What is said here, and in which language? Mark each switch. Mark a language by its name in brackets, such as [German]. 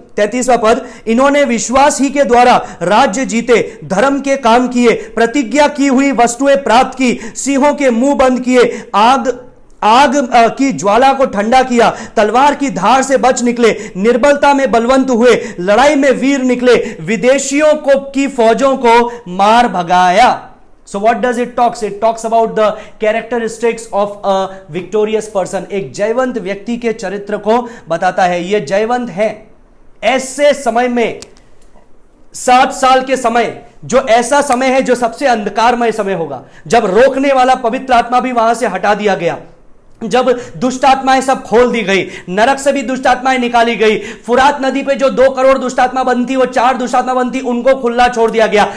[Hindi] 33वां पद, इन्होंने विश्वास ही के द्वारा राज्य जीते, धर्म के काम किए, प्रतिज्ञा की हुई वस्तुएं प्राप्त की, सिंहों के मुंह बंद किए, आग की ज्वाला को ठंडा किया, तलवार की धार से बच निकले, निर्बलता में बलवंत हुए, लड़ाई में वीर निकले, विदेशियों को की फौजों को मार भगाया। [English] So what does it talks? It talks about the characteristics of a victorious person. [Hindi] एक जयवंत व्यक्ति के चरित्र को बताता है। ये जयवंत है ऐसे समय में, 7 साल के समय, जो ऐसा समय है जो सबसे अंधकारमय समय होगा, जब रोकने वाला पवित्र आत्मा भी वहां से हटा दिया गया, जब दुष्ट आत्माएं सब खोल दी गई, नरक से भी दुष्ट आत्माएं निकाली गई, फुरात नदी पे जो 2 करोड़ दुष्ट आत्मा बनती, वो 4 दुष्ट आत्मा बनती, उनको खुला छोड़ दिया गया।